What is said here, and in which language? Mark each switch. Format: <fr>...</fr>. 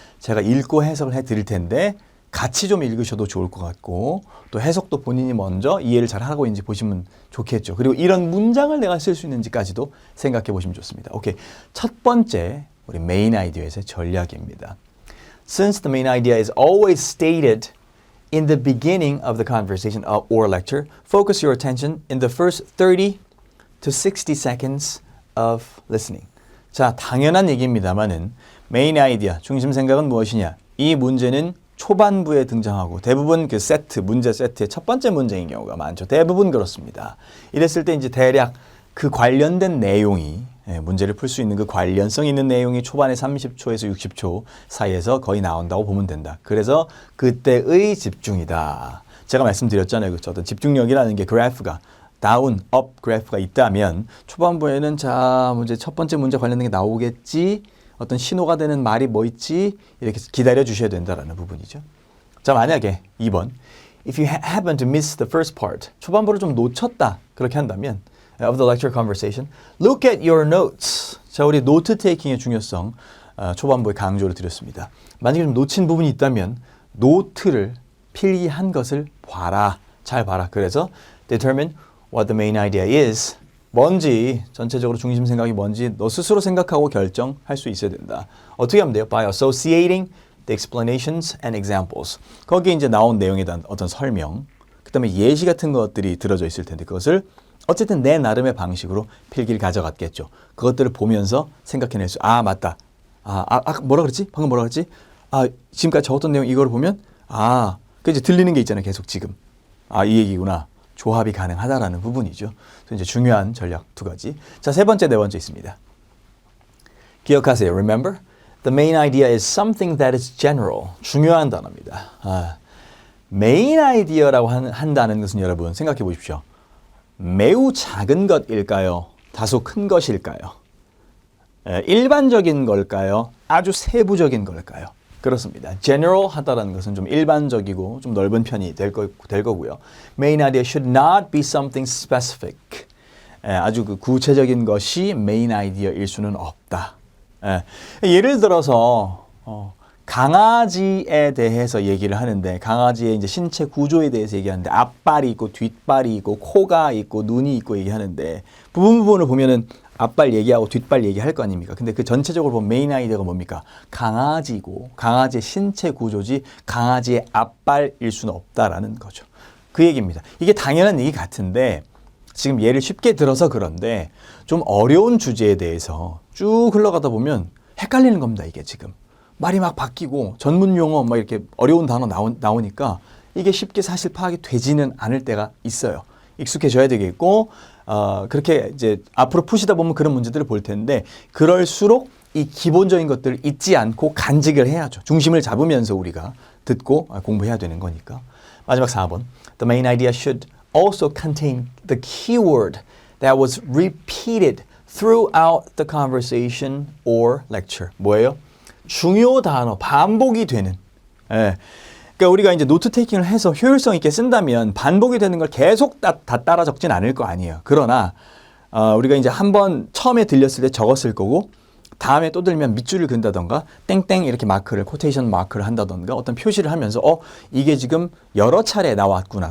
<ko>제가 읽고 해석을 해드릴 텐데 같이 좀 읽으셔도 좋을 것 같고, 또 해석도 본인이 먼저 이해를 잘 하고 있는지 보시면 좋겠죠. 그리고 이런 문장을 내가 쓸 수 있는지까지도 생각해 보시면 좋습니다. 오케이. 첫 번째, 우리 메인 아이디어에서의 전략입니다.</ko> <en>Since the main idea is always stated in the beginning of the conversation or lecture, focus your attention in the first 30 to 60 seconds of listening.</en> <ko>자, 당연한 얘기입니다만은 메인 아이디어, 중심 생각은 무엇이냐? 이 문제는 초반부에 등장하고 대부분 그 세트, 문제 세트의 첫 번째 문제인 경우가 많죠. 대부분 그렇습니다. 이랬을 때 이제 대략 그 관련된 내용이, 문제를 풀 수 있는 그 관련성 있는 내용이 초반에 30초에서 60초 사이에서 거의 나온다고 보면 된다. 그래서 그때의 집중이다. 제가 말씀드렸잖아요. 그렇죠? 어떤 집중력이라는 게 그래프가 다운, 업 그래프가 있다면 초반부에는 자, 문제 첫 번째 문제 관련된 게 나오겠지, 어떤 신호가 되는 말이 뭐 있지, 이렇게 기다려 주셔야 된다라는 부분이죠. 자, 만약에 2번</ko> <en>if you happen to miss the first part,</en> <ko>초반부를 좀 놓쳤다 그렇게 한다면</ko> <en>of the lecture conversation, look at your notes.</en> <ko>자, 우리 노트 테이킹의 중요성 초반부에 강조를 드렸습니다. 만약에 좀 놓친 부분이 있다면 노트를 필기한 것을 봐라. 잘 봐라.</ko> <en>그래서 determine what the main idea is.</en> <ko>뭔지, 전체적으로 중심 생각이 뭔지 너 스스로 생각하고 결정할 수 있어야 된다. 어떻게 하면 돼요?</ko> <en>By associating the explanations and examples.</en> <ko>거기에 이제 나온 내용에 대한 어떤 설명, 그 다음에 예시 같은 것들이 들어져 있을 텐데 그것을 어쨌든 내 나름의 방식으로 필기를 가져갔겠죠. 그것들을 보면서 생각해낼 수, 맞다. 뭐라 그랬지? 방금 뭐라 그랬지? 지금까지 적었던 내용 이걸 보면, 그 이제 들리는 게 있잖아요. 계속 지금. 이 얘기구나. 조합이 가능하다라는 부분이죠. 그래서 이제 중요한 전략 두 가지. 자, 세 번째, 네 번째 있습니다. 기억하세요. Remember?</ko> <en>The main idea is something that is general.</en> <ko>중요한 단어입니다. main idea라고 한다는 것은 여러분 생각해 보십시오. 매우 작은 것일까요? 다소 큰 것일까요? 일반적인 걸까요? 아주 세부적인 걸까요? 그렇습니다. general 하다라는 것은 좀 일반적이고 좀 넓은 편이 될 거고요.</ko> <en>main idea should not be something specific.</en> <ko>아주 그 구체적인 것이 main idea일 수는 없다. 예를 들어서 강아지에 대해서 얘기를 하는데 강아지의 이제 신체 구조에 대해서 얘기하는데 앞발이 있고 뒷발이 있고 코가 있고 눈이 있고 얘기하는데 부분을 보면은 앞발 얘기하고 뒷발 얘기할 거 아닙니까? 근데 그 전체적으로 보면 메인 아이디어가 뭡니까? 강아지고 강아지의 신체 구조지 강아지의 앞발일 수는 없다라는 거죠. 그 얘기입니다. 이게 당연한 얘기 같은데 지금 예를 쉽게 들어서 그런데 좀 어려운 주제에 대해서 쭉 흘러가다 보면 헷갈리는 겁니다. 이게 지금. 말이 막 바뀌고 전문 용어 막 이렇게 어려운 단어 나오니까 이게 쉽게 사실 파악이 되지는 않을 때가 있어요. 익숙해져야 되겠고 그렇게 이제 앞으로 푸시다 보면 그런 문제들을 볼 텐데 그럴수록 이 기본적인 것들을 잊지 않고 간직을 해야죠. 중심을 잡으면서 우리가 듣고 공부해야 되는 거니까. 마지막 4번.</ko> <en>The main idea should also contain the keyword that was repeated throughout the conversation or lecture.</en> <ko>뭐예요? 중요 단어, 반복이 되는. 그러니까 우리가 이제 노트 테이킹을 해서 효율성 있게 쓴다면 반복이 되는 걸 계속 다 따라 적진 않을 거 아니에요. 그러나 우리가 이제 한번 처음에 들렸을 때 적었을 거고 다음에 또 들면 밑줄을 그은다던가 땡땡 이렇게 마크를 코테이션 마크를 한다던가 어떤 표시를 하면서 이게 지금 여러 차례 나왔구나.</ko>